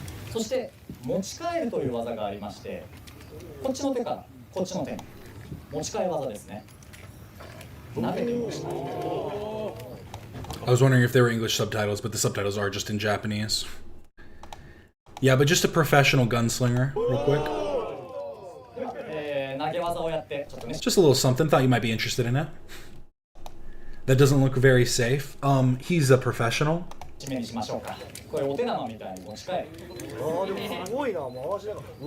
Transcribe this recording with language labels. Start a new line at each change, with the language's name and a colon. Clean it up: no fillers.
Japanese: そして持ち替えるという技がありまして、こっちの手からこっちの手に持ち替え技ですね。投げてみました。
English: I was wondering if there were English subtitles, but the subtitles are just in Japanese. Yeah, but just a professional gunslinger, real quick. Just a little something. Thought you might be interested in it. That doesn't look very safe. He's a professional.
Japanese: 締めにしましょうか。これお手玉みたいに持ち替える。ああ、でもすごいな、回しながら。